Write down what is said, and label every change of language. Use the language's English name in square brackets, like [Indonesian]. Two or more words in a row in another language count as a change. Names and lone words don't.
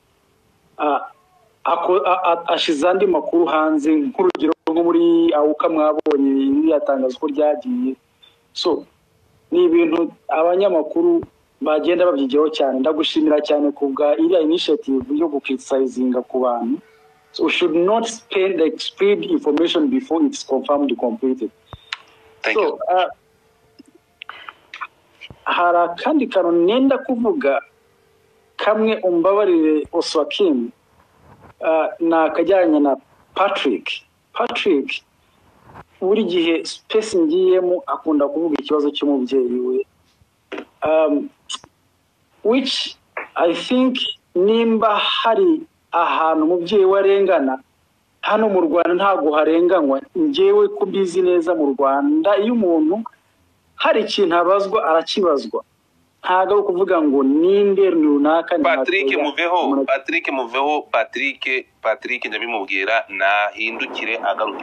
[Kinyarwanda] ashize andi makuru hanze nk'urugero nko muri awuka mwabonye iriya tangazo ko ryagiye. So ni ibintu abanyamakuru bagenda babyigeho cyane. Ndagushimira cyane ku bwa iriya initiative yo gukriticizinga ku bantu. [English] So we should not spread information before it's confirmed completed. [Kinyarwanda] So hari akandi kantu nenda kuvuga kamwe umbabarire Oswakim, na kajyanye na Patrick buri gihe space ngiyemo akunda kuvuga ikibazo cy'umubyeyi we, [English] which I think [Kinyarwanda] nimba hari ahantu umubyeyi we arengana, hano mu Rwanda ntabwo harenganywa. Njyewe kubizi neza mu Rwanda iyo umuntu hari ikintu abazwa arakibazwa, ntabwo ari kuvuga ngo ninde runaka. Patrick ndabimubwira nahindukire agaruke.